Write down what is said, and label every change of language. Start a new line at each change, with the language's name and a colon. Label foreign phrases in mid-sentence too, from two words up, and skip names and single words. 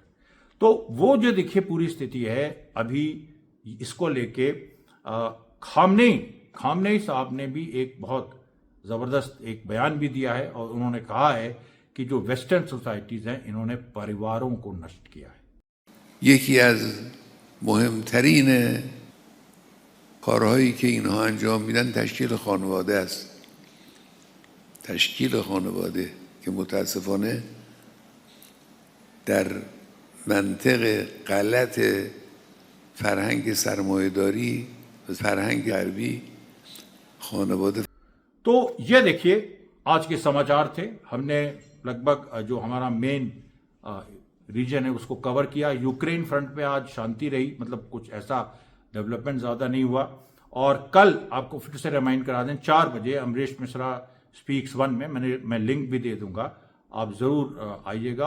Hindi: तो वो जो देखिए पूरी स्थिति है अभी, इसको लेके खामनेई साहब ने भी एक बहुत जबरदस्त एक बयान भी दिया है और उन्होंने कहा है कि जो
English: western societies
Hindi: हैं इन्होंने परिवारों को नष्ट किया है।
Persian: یکی از مهمترین کارهایی که اینها انجام میدن تشکیل خانواده است. تشکیل خانواده که متاسفانه در منطق غلط فرهنگ سرمایه‌داری و فرهنگ غربی خانواده
Hindi: तो ये देखिए आज के समाचार थे। हमने लगभग जो हमारा
English: main region
Hindi: है उसको कवर किया। यूक्रेन फ्रंट पे आज शांति रही, मतलब कुछ ऐसा डेवलपमेंट ज़्यादा नहीं हुआ। और कल आपको फिर से रिमाइंड करा दें 4 बजे अमरीश मिश्रा स्पीक्स 1 में मैं लिंक भी दे दूंगा, आप ज़रूर आइएगा।